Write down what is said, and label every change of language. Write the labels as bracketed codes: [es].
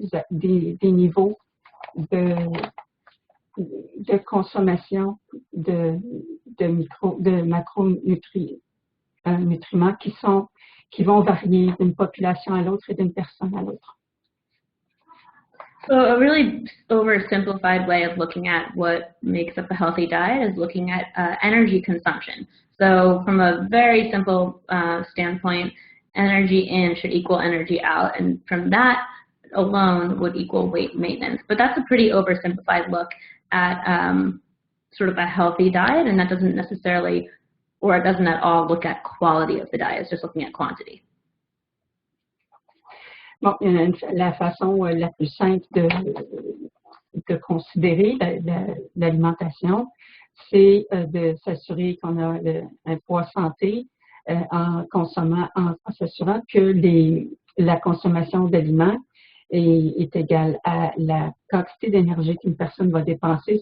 [fr] des niveaux de consommation de macronutriments qui vont varier d'une population à l'autre et d'une personne à l'autre. [en] So a really oversimplified way of looking at what makes up a healthy diet is looking at energy consumption. So from a very simple standpoint, energy in should equal energy out, and from that alone would equal weight maintenance. But that's a pretty oversimplified look at sort of a healthy diet, and that doesn't necessarily, or it doesn't at all look at quality of the diet. It's just looking at quantity. [fr] Bon, la façon la plus simple de considérer l'alimentation, c'est de s'assurer qu'on a un poids santé en s'assurant que la consommation d'aliments est égale à la quantité d'énergie qu'une personne va dépenser.